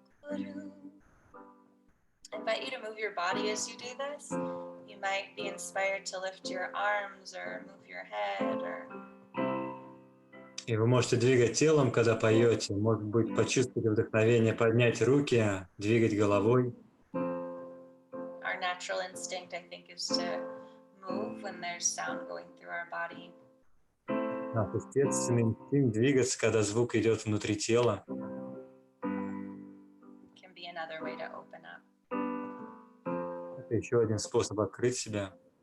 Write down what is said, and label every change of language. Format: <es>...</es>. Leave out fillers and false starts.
<en>I invite you to move your body as you do this. You might be inspired to lift your arms or move your head or...</en> <ru>И вы можете двигать телом, когда поете. Может быть, почувствовать вдохновение, поднять руки, двигать головой.</ru> <en>Our natural instinct, I think, is to move when there's sound going through our body.</en> <ru>Наш естественный инстинкт двигаться, когда звук идет внутри тела.</ru> <en>Can be another way to open up.</en> <ru>Это еще один способ открыть себя.</ru>